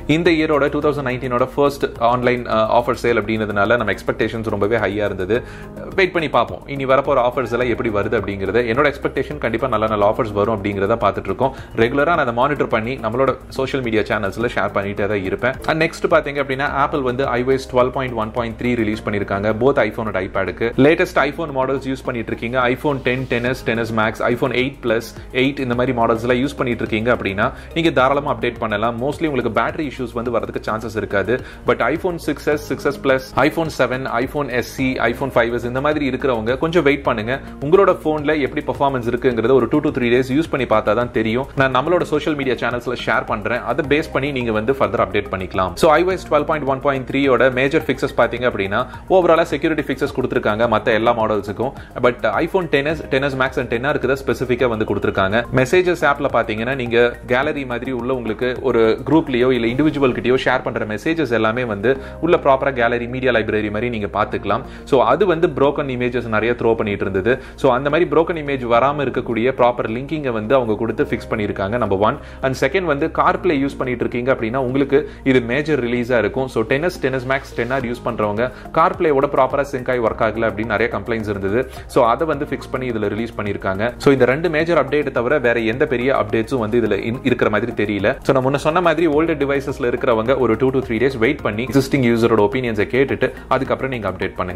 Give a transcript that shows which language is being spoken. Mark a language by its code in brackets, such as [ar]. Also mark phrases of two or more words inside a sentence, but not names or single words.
[ta] இந்த இயரோட 2019ஓட [en] first online offer sale [ta] அப்படிங்கிறதுனால நம்ம எக்ஸ்பெக்டேஷன்ஸ் ரொம்பவே ஹையா இருந்தது. வெயிட் பண்ணி பார்ப்போம் இனி வரப்போற ஆஃபர்ஸ் எல்லாம் எப்படி வருது அப்படிங்கிறது. என்னோட எக்ஸ்பெக்டேஷன் கண்டிப்பா நல்ல ஆஃபர்ஸ் வரும் அப்படிங்கிறத பார்த்துட்டு இருக்கோம். ரெகுலரா நான் அதை மானிட்டர் பண்ணி நம்மளோட [en] social media channels [ta] ஷேர் பண்ணிட்டே தான் இருப்பேன். [en] and next [ta] பாத்தீங்க அப்படின்னா ஆப்பிள் வந்து iOS 12.1.3 ரிலீஸ் பண்ணிருக்காங்க [en] both iPhone and iPadக்கு. latest iPhone models [ta] யூஸ் பண்ணிட்டு இருக்கீங்க, iPhone 10, 10s, 10s Max, iPhone 8 Plus, 8 இந்த மாதிரி மாடல்ஸ்லாம் யூஸ் பண்ணிட்டு இருக்கீங்க அப்படின்னா நீங்க தாராளமா அப்டேட் பண்ணலாம். மோஸ்ட்லி உங்களுக்கு [en] battery issues [ta] வந்து வரதுக்கு சான்சஸ் இருக்காது. பட் iPhone 6s, 6s Plus, iPhone 7, iPhone SE, iPhone 5s இந்த மாதிரி இருக்கிறவங்க கொஞ்சம் வெயிட் பண்ணுங்க. உங்களோட போன்ல எப்படி பெர்ஃபார்மன்ஸ் இருக்குங்கிறத ஒரு [en] 2 to 3 days [ta] யூஸ் பண்ணி பார்த்தா தான் தெரியும். நான் நம்மளோட [en] social media channels [ta] ஷேர் பண்றேன், அதை பேஸ் பண்ணி நீங்க வந்து [en] further update [ta] பண்ணிக்கலாம். சோ iOS 12.1.3 ஓட [en] major fixes [ta] பாத்தீங்க அப்படின்னா [en] overall security fixes [ta] கொடுத்திருக்காங்க மத்த எல்லா மாடல்ஸுக்கும். பட் iPhone 10s, 10s Max and 10R க்கு தான் ஸ்பெசிஃபிக்கா வந்து கொடுத்திருக்காங்க. [en] messages app [ta] பாத்தீங்கன்னா நீங்க கேலரி மாதிரி உள்ள உங்களுக்கு ஒரு குரூப்லயோ இல்ல இண்டிவிஜுவல் கிட்டயோ ஷேர் பண்ற மெசேஜஸ் எல்லாமே வந்து உள்ள [en] properly gallery media library [ta] மாதிரி நீங்க பாத்துக்கலாம். சோ அது வந்து [en] broken images [ta] நிறைய த்ரோ பண்ணிட்டு இருந்தது. சோ அந்த மாதிரி [en] broken image [ta] வராம இருக்கக்கூடிய [en] proper linking [ta] வந்து அவங்க கொடுத்து ஃபிக்ஸ் பண்ணிருக்காங்க. [en] number 1 and second [ta] வந்து CarPlay யூஸ் பண்ணிட்டு இருக்கீங்க அப்படின்னா உங்களுக்கு இது [en] major release [ta] இருக்கும். சோ 10s, 10s Max, 10R யூஸ் பண்றவங்க CarPlay ஓட ப்ராப்பரா சிங்க் ஆகி ஒர்க் ஆகல அப்படின்னு நிறைய கம்ப்ளைண்ட்ஸ் இருந்தது. சோ அதை வந்து ஃபிக்ஸ் பண்ணி இதுல ரிலீஸ் பண்ணிருக்காங்க. சோ இந்த ரெண்டு [en] major update [ta] தவிர வேற எந்த பெரிய அப்டேட்ஸும் வந்து இதுல இருக்கிற மாதிரி தெரியல. சோ நான் முன்ன சொன்ன மாதிரி [en] older devices [ta] இருக்கிறவங்க ஒரு [en] 2 to 3 days [ta] வெயிட் பண்ணி [en] existing user's opinions [ta] கேட்டுட்டு அதுக்கப்புறம் நீங்க அப்டேட் பண்ணுங்க.